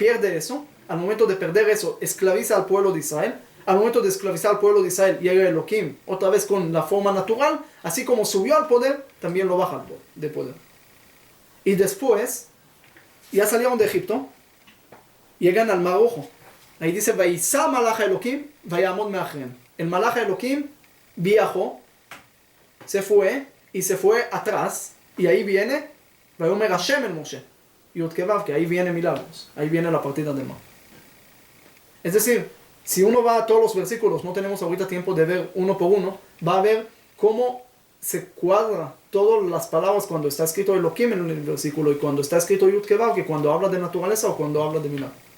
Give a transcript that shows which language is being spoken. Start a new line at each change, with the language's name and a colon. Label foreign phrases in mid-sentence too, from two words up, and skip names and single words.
Spanish: pierde eso, al momento de perder eso, esclaviza al pueblo de Israel. Al momento de esclavizar al pueblo de Israel, llega Elohim otra vez con la forma natural, así como subió al poder, también lo baja de poder. Y después, ya salieron de Egipto, llegan al Mar Rojo. Ahí dice,
Hebrew: ויסע מלאך אלוהים, ויעמוד מאחריהם.
Spanish: El
Hebrew: מלאך אלוהים
Spanish: viajó, se fue atrás, y ahí viene,
Hebrew: ויאמר השם אל משה, יוד קי ואו,
Spanish: que ahí viene milagros, ahí viene la partida del mar. Es decir, si uno va a todos los versículos, no tenemos ahorita tiempo de ver uno por uno, va a ver cómo se cuadra todas las palabras cuando está escrito Elohim en el versículo y cuando está escrito
Hebrew: יוד קי ואו,
Spanish: que cuando habla de naturaleza o cuando habla de milagro.